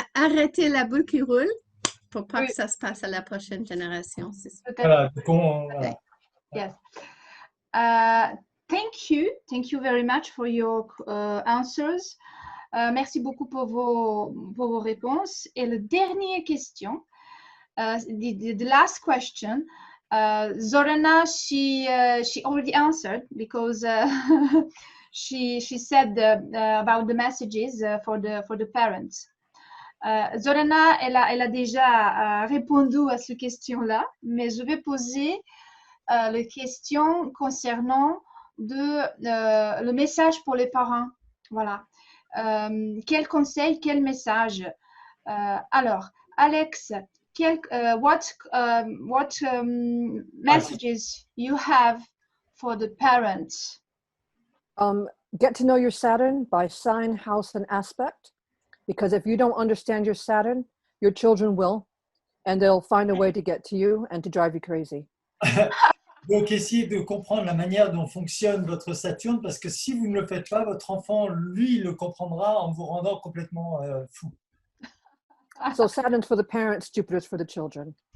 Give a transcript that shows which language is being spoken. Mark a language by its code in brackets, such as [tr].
[fr] Arrêter la boule qui roule pour pas que ça se passe à la prochaine génération. Voilà, [en] Yes. Thank you very much for your answers. [fr] Merci beaucoup pour vos réponses. Et la dernière question, [en] the last question. Zorana, she already answered because she said about the messages for the parents. [fr] Zorana, elle a déjà répondu à cette question-là, mais je vais poser la question concernant le message pour les parents. Voilà. Quel conseil, quel message? [en] Alors, Alex, what messages you have for the parents? Get to know your Saturn by sign, house, and aspect. Because if you don't understand your Saturn, your children will, and they'll find a way to get to you and to drive you crazy. [fr] Donc, essayez de comprendre la manière dont fonctionne votre Saturne, parce que si vous ne le faites pas, votre enfant, lui, le comprendra en vous rendant complètement fou. [en] So Saturn's for the parents, Jupiter's for the children.